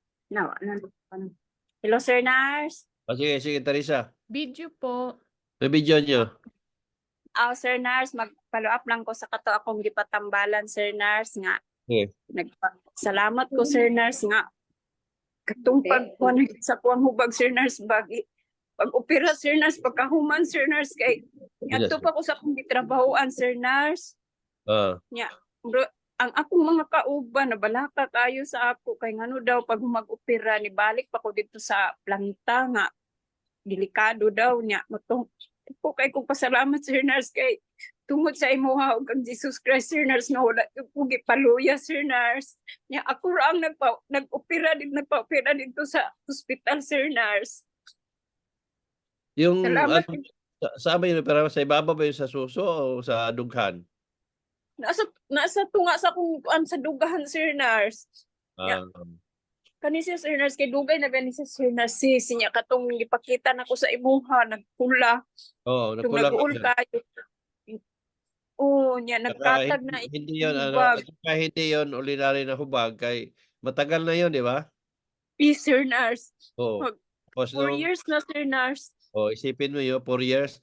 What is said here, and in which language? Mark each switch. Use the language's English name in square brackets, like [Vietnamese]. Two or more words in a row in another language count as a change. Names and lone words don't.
[Cebuano] No, hello, Sir Nars. Sige, sige, Teresa. Video po. May video nyo. Sir Nars, mag-follow up lang ko sa kato akong gipatambalan, Sir Nars, nga. Okay. Salamat ko, Sir Nars, nga. Katong pagkuhan sa kuwang hubag, Sir Nars, bagi. Pag-opera, Sir Nars, pagkahuman, Sir Nars, kay ato pa ko sa akong gitrabahoan, Sir Nars. Bro, ang akong mga kauban, nabalaka kayo sa ako, kay ngano daw, pag mag-opera, nibalik pa ko dito sa planta, nga. Delikado daw niya. Matong ko kay kong pasalamat, Sir Nars, kay tungod sa imuha ug ang Jesus Christ, Sir Nars, na wala ko gipaluya, Sir Nars. Nya ako ra ang nagpa-opera dito sa hospital, Sir Nars. [Filipino] Yung [Cebuano] Salamat. [Filipino] saan ba yun? Pero sa ibaba ba yun, sa suso o sa dughan? [Cebuano] Nasa tunga sa kung sa dugahan, Sir Nars. Kani siya, Sir Nars, kay dugay na gani siya, Sir Nars, siya katong gipakita na ko sa imuha, nagpula. Oo, nagpula kayo. Oo, niya, nagkatag na [Filipino] hindi yun, hindi yun ordinary na hubag, kay matagal na yun, di ba? [Cebuano] Sir Nars. Oo. 4 years na, Sir Nars. [Filipino] Isipin mo yun, 4 years.